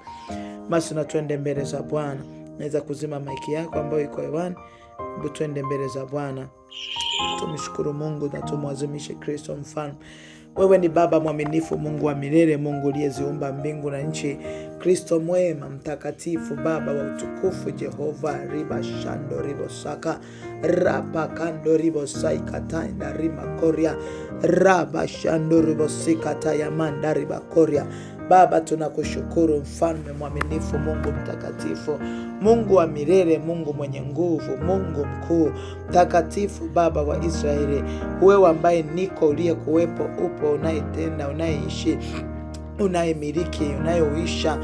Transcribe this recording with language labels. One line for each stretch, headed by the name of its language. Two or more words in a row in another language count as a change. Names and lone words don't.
Swahili: Basi na tuende mbele za Bwana. Naweza kuzima maiki yako ambayo iko hewani. Tuende mbele za Bwana. Tumshukuru Mungu na tumwazimishe Kristo mfalme. Wewe ni Baba mwaminifu, Mungu wa milele, Mungu uliyeziumba mbingu na nchi. Kristo mwema, mtakatifu, Baba wa utukufu, Jehova riba shando ribo saka raba kando ribo saika taina rima koria raba shando ribo sika tayamanda riba koria. Baba tunakushukuru mfalme mwaminifu, Mungu mtakatifu, Mungu wa milele, Mungu mwenye nguvu, Mungu mkuu, mtakatifu, Baba wa Israeli. Wewe ambaye niko, uliye kuwepo, upo, unayetenda, unayeishi, unayemiliki, unayeuisha.